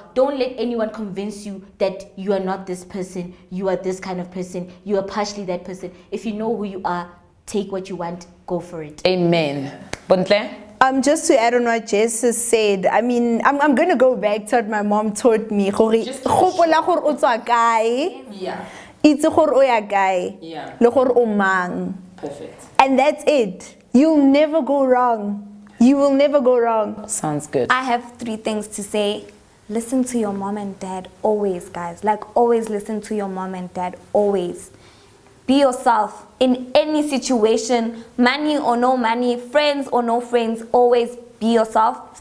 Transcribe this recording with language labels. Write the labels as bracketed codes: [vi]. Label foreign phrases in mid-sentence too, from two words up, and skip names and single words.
[en] Don't let anyone convince you that you are not this person. You are this kind of person. You are partially that person. If you know who you are, take what you want. Go for it. Amen. Bontle? Just to add on what Jess has said, I mean, I'm going to go back to what my mom taught me. [tn] Gopola gore o tswa kae. [en] Yeah. [tn] Itse gore o ya kae. [en] Yeah. [tn] Le gore o mang. [en] Perfect. And that's it. You'll never go wrong. You will never go wrong. Sounds good. I have 3 things to say. Listen to your mom and dad always, guys. Like, always listen to your mom and dad, always. Be yourself in any situation, money or no money, friends or no friends, always be yourself.